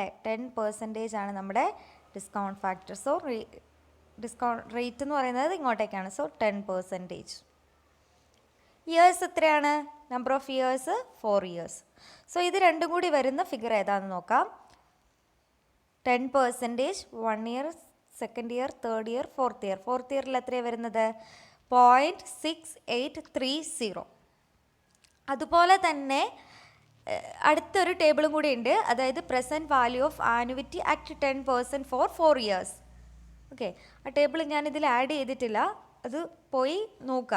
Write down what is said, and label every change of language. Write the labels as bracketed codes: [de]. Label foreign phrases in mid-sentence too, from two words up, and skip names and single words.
[ml] 10% ആണ് നമ്മുടെ [en] discount factor. [ml] സോ [en] discount rate [ml] എന്ന് പറയുന്നത് ഇങ്ങോട്ടേക്കാണ്. സോ 10%. ഇയേഴ്സ് എത്രയാണ്? [en] number of years 4 years. [ml] സോ ഇത് രണ്ടും കൂടി വരുന്ന ഫിഗർ ഏതാണെന്ന് നോക്കാം. [en] 10%, 1 year, 2nd year, 3rd year, 4th year. [ml] 4th ഇയറിൽ എത്രയാണ് വരുന്നത്? 0.6830. അതുപോലെ തന്നെ അടുത്തൊരു ടേബിളും കൂടി ഉണ്ട്, അതായത് [en] present value of annuity at 10% for 4 years. [ml] ഓക്കെ, ആ ടേബിൾ ഞാനിതിൽ ആഡ് ചെയ്തിട്ടില്ല, അത് പോയി നോക്കുക.